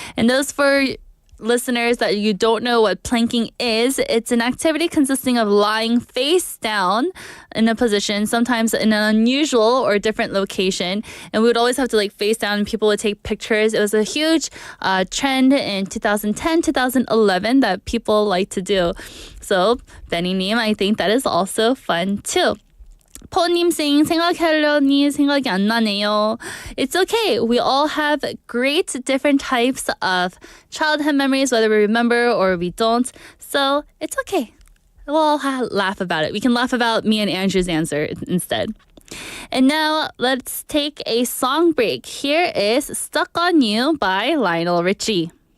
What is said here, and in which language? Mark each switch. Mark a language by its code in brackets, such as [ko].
[en] And those for listeners that you don't know what planking is, it's an activity consisting of lying face down in a position, sometimes in an unusual or different location. And we would always have to face down and people would take pictures. It was a huge trend in 2010, 2011 that people like to do. So, Benny Nim, I think that is also fun too. [ko] 포님 [en] saying [ko] 생각하려니 생각이 안 나네요. [en] It's okay. We all have great different types of childhood memories, whether we remember or we don't. So it's okay. We'll all laugh about it. We can laugh about me and Andrew's answer instead. And now let's take a song break. Here is Stuck on You by Lionel Richie.